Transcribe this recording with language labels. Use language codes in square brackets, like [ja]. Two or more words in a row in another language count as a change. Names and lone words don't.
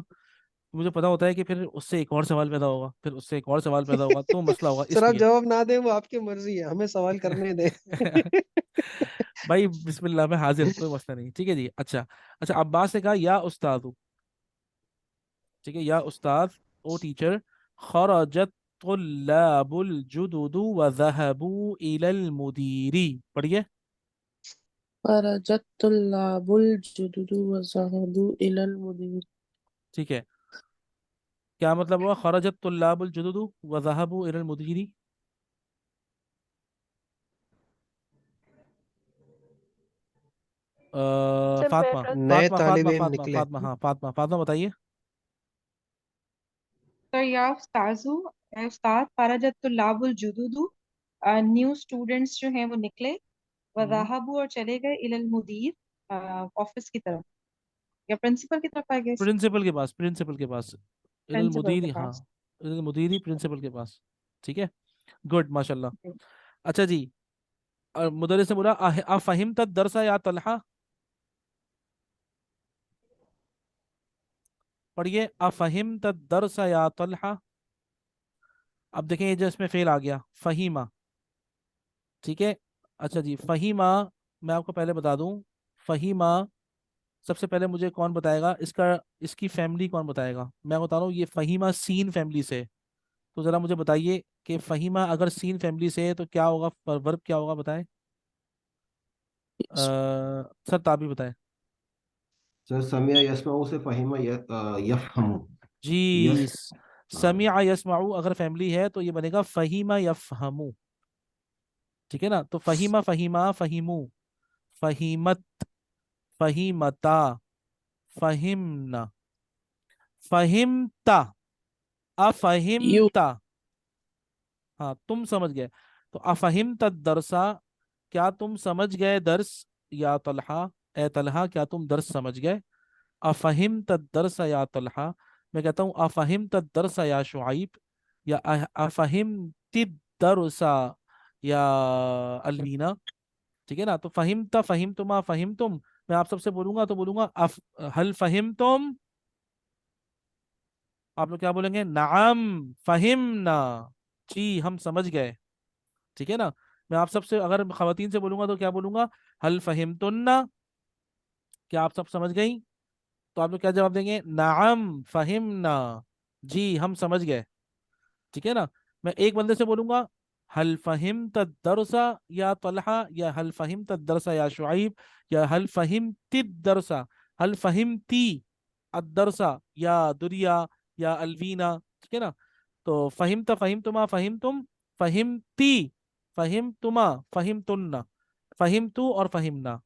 [hi] मुझे पता होता है कि फिर उससे एक और सवाल पैदा होगा, फिर उससे एक और सवाल पैदा होगा, तो मसला होगा सर आप इसलिए। जवाब ना दें वो आपकी मर्जी है, हमें सवाल करने दें। भाई बिस्मिल्लाह में हाजिर, कोई मसला नहीं। ठीक है जी। अच्छा अच्छा, अब्बास ने कहा या उस्ताद। ठीक है, [ar] يا أستاذ, [hi] ओ टीचर, [ar] خرجت الطلاب الجدد وذهبوا إلى المديري. पढ़िए। فرجت الطلاب الجدد وذهبوا إلى المدير. [hi] ठीक है, क्या मतलब हुआ [ar] خرجت الطلاب الجدد وذهبوا إلى المديري? [hi] सर मैं फातिमा ट्रांस नए फातिमा तालिब फातिमा इल्म फातिमा निकले। फातिमा हाँ फातिमा फातिमा बताइए। तो [ar] يا أستاذُ يا أستاذ فرجت الطلاب الجدد, [en] new students [hi] जो हैं वो निकले, वज़ाहबु और चले गए [ar] إلى المدير [hi] ऑफिस की तरफ या प्रिंसिपल की तरफ, [en] I guess [hi] प्रिंसिपल के पास, प्रिंसिपल के पास, इलल प्रिंसिपल के मुदीरी, हाँ, पास। [ar] إلى المديري [hi] प्रिंसिपल के पास। ठीक है, गुड माशाल्लाह। [en] Okay. [hi] अच्छा जी, और मुदर्रिस ने बोला [ar] أفهمت الدرس يا طلحة? पढ़िए, أفهمت الدرس يا طلحة. [hi] अब देखें ये जो इसमें फेल आ गया, फहीमा। ठीक है, अच्छा जी, फहीमा, मैं आपको पहले बता दूं, फहीमा सबसे पहले मुझे कौन बताएगा इसका, इसकी फैमिली कौन बताएगा? मैं बता रहा हूँ, ये फहीमा सीन फैमिली से है। तो जरा मुझे बताइए कि फहीमा अगर सीन फैमिली से है तो क्या होगा, वर्ब क्या होगा, बताएं। सर ताबी बताएं। सर [ar] سمع يسمع से فهم يفهم. [hi] जी, यस। हाँ। [ar] سمع يسمع [hi] अगर फैमिली है तो ये बनेगा [ar] فهم يفهم. [hi] ठीक है ना, तो [ar] فهم، فهم، فهموا، فهمت، فهمتا، فهمنا، فهمت, [en] You. [hi] अफहिमता। हाँ, तुम समझ गए। तो [ar] أفهمت درسا, [hi] क्या तुम समझ गए दर्स? [ar] يا طلحة, [hi] ए तलहा क्या तुम दर्स समझ गए? [ar] أفهمت درسا يا طلحة. [hi] मैं कहता हूँ [ar] أفهمت درسا يا شعيب، يا أفهمت درسا يا ألوينا. [hi] ठीक है ना, तो [ar] فهمت، فهمتما، فهمتم, [hi] मैं आप सबसे बोलूंगा तो बोलूंगा [ar] هل فهمتم, [hi] आप लोग क्या बोलेंगे? [ar] نعم فهمنا, [hi] जी हम समझ गए। ठीक है ना, मैं आप सबसे अगर खवातीन से बोलूंगा तो क्या बोलूंगा? [ar] هل فهمتن, [hi] क्या आप सब समझ गई? तो आप लोग क्या जवाब देंगे? [ar] نعم فهمنا, [hi] जी हम समझ गए। ठीक है ना, मैं एक बंदे से बोलूंगा [ar] هل فهمت درسا يا طلحة، يا هل فهمت درسا يا شعيب، يا هل فهمت درسا، هل فهمتِ الدرس يا دريا يا ألوينا. [hi] ठीक है ना, तो [ar] فهم فهمتما، فهمتم، فهمتِ، فهمتما، فهمتن، فهمتُ و فهمنا.